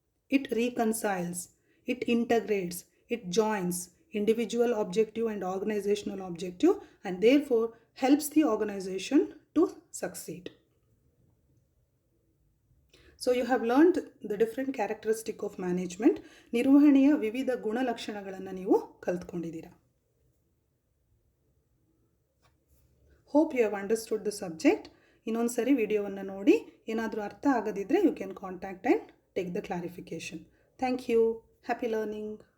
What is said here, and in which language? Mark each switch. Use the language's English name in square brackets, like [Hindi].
[English] It reconciles, it integrates, it joins individual objective and organizational objective, and therefore helps the organization to succeed. So you have learned the different characteristic of management. [Kannada] ನಿರ್ವಹಣೆಯ ವಿವಿಧ ಗುಣಲಕ್ಷಣಗಳನ್ನು ನೀವು ಕಲ್ತ್ಕೊಂಡಿದ್ದೀರಾ. [English] Hope you have understood the subject. [Kannada] ಇನ್ನೊಂದು ಸರಿ ವಿಡಿಯೋವನ್ನು ನೋಡಿ, ಏನಾದರೂ ಅರ್ಥ ಆಗದಿದ್ದರೆ [English] you can contact and take the clarification. Thank you. Happy learning.